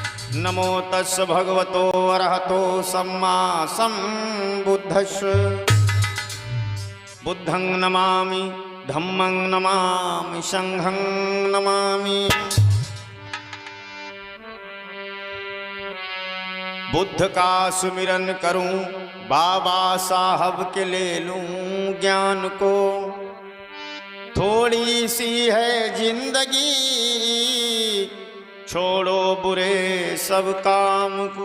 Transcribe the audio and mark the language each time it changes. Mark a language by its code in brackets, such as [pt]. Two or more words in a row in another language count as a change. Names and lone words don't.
[pi] नमो तस् भगवतो अरहतो सम्मा सम्बुद्धस्स। बुद्धं नमामि, धम्मं नमामि, संघं नमामि। [hi] बुद्ध का सुमिरन करूं, बाबा साहब के ले लूं ज्ञान को। थोड़ी सी है जिंदगी, छोड़ो बुरे सब काम को।